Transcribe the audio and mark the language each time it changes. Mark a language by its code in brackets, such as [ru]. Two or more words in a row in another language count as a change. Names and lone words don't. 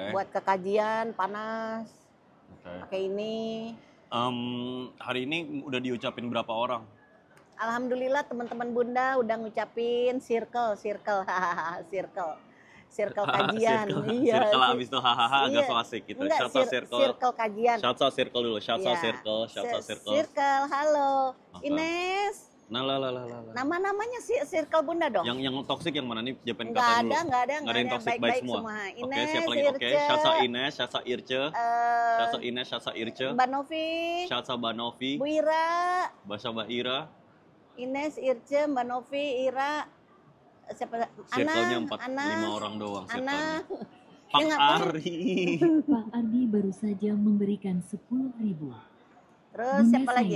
[id] Buat ke kajian panas, Oke. pakai ini. Hari ini udah diucapin berapa orang? Alhamdulillah teman-teman Bunda udah ngucapin circle, hahaha, circle kajian. Iya. Circle sih. abis itu hahaha agak Iya. so asik gitu. Enggak, [en] Shout out circle. [id] circle kajian. [en] Shout out circle dulu. Shout out [id] Iya. [en] circle. Shout out circle. [id] Circle, halo. Oke. Ines, Nah lah. nama-namanya sih circle Bunda dong. Yang toxic yang mana nih? Japan Enggak kata ada, dulu. enggak ada, Nggak ada yang toxic, baik baik-baik semua. semua. Oke, Ines, siapa lagi? Oke, Irce, [en] shout out Ines, shout out Irce. [id] eh, [en] Shout out Ines, shout out Irce. [id] Mbak Novi, [en] Shout out Banovi. [id] Bu Ira, Bahasa Mbak Ira. Ines, Irce, Mbak Novi, Ira, siapa? Circle-nya Ana, 5 orang doang Ana. circle-nya. Ya, Pak nggak apa. Ari. Pak Ardi baru saja memberikan 10.000. Terus Bunda siapa lagi?